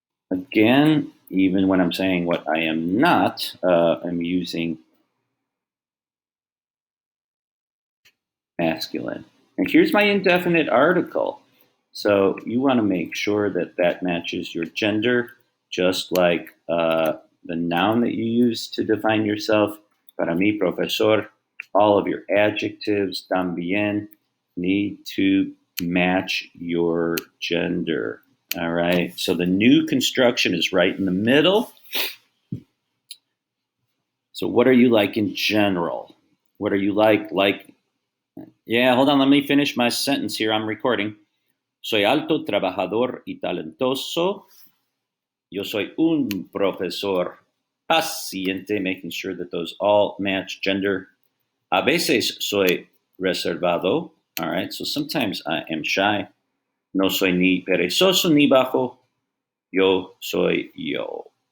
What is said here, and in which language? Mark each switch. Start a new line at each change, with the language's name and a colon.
English: Again, even when I'm saying what I am not, I'm using masculine. And here's my indefinite article. So you want to make sure that that matches your gender, just like the noun that you use to define yourself.
Spanish: Para mí,
English: profesor, all of your adjectives también need to match your gender. All right. So the new construction is right in the middle. So what are you like in general? What are you like? Yeah, hold on. Let me finish my sentence here. I'm recording.
Spanish: Soy alto, trabajador y talentoso. Yo soy un profesor paciente,
English: making sure that those all match gender.
Spanish: A veces soy reservado.
English: All right. So sometimes I am shy.
Spanish: No soy ni perezoso ni bajo. Yo soy yo.